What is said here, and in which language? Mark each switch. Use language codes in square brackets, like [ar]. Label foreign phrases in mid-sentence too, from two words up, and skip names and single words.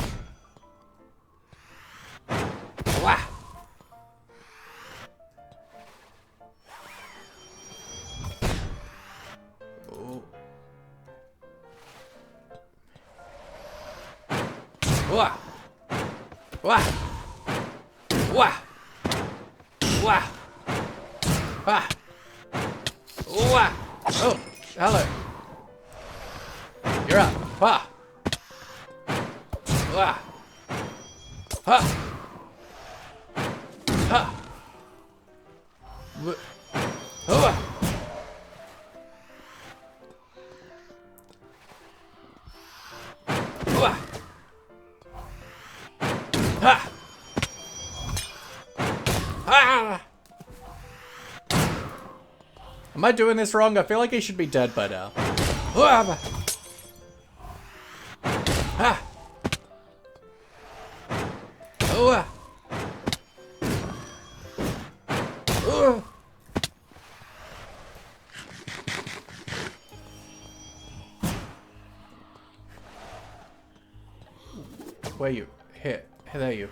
[en] Wah! Wah! Wah! Wah! Wah! Ah! Wah! Oh, hello. You're up. Wah! Wah! Ha! Ha! Wah! Wah! Ha! Ha! Am I doing this wrong? I feel like he should be dead by now. Ah! Oh! Oh! Where you? Here. Here, there you.